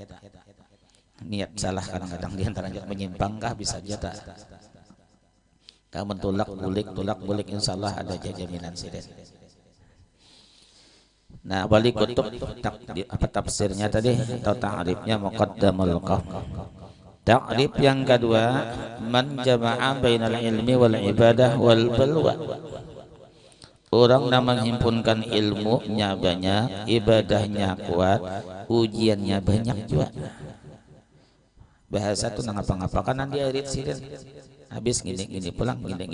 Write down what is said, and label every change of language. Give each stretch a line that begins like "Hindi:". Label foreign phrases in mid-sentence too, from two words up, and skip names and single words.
Banjar: Niat salah kadang-kadang diantaranya menyimpangkah bisa aja tak. Kamu tulak bulik insyaallah ada jaminan sidet. Nah wali kutub apa tafsirnya tadi atau ta'rifnya
Arabic: مقدم القوم. تعريف
Banjar: yang kedua
Arabic: من جمع بين العلم والعبادة والبلوى.
Banjar: Orang yang menghimpunkan ilmunya banyak, ibadahnya kuat, ujiannya banyak juga. Bahasa tuh nang apa-apa karena dia irit sidan habis gini pulang.